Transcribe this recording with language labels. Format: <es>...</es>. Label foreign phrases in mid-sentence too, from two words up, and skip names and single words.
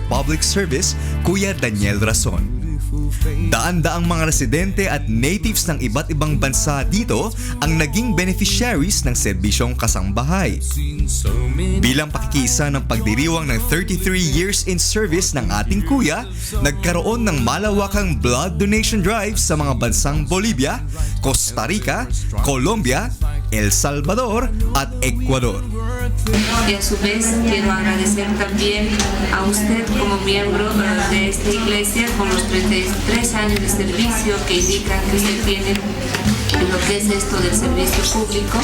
<en>Public Service,</en> <tl>Kuya Daniel Rason. Daan-daang mga residente at natives ng iba't ibang bansa dito ang naging beneficiaries ng serbisyong kasangbahay. Bilang pakikiisa ng pagdiriwang ng</tl> <en>33 years in service</en> <tl>ng ating kuya, nagkaroon ng malawakang</tl> <en>blood donation drive</en> <tl>sa mga bansang Bolivia, Costa Rica, Colombia, El Salvador at Ecuador.</tl> <es>Y a su vez quiero agradecer también a usted como miembro de esta iglesia con los 33 años de servicio que indican que usted tiene en lo que es esto del servicio público.</es>